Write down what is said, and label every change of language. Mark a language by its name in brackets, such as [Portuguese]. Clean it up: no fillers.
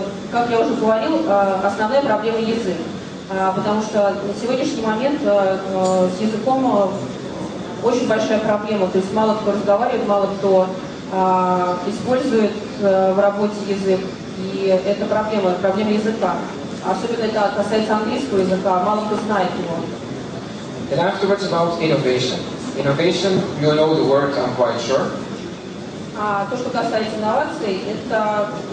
[Russian] Как я уже говорил, основная проблема язык. Потому что на сегодняшний момент с языком очень большая проблема. То есть мало кто разговаривает, мало кто использует в работе язык. И это проблема языка. Особенно это касается английского языка, мало кто знает его. [English] And afterwards about innovation. Innovation, you know the word, I'm quite sure. [Russian] То, что касается инноваций, это...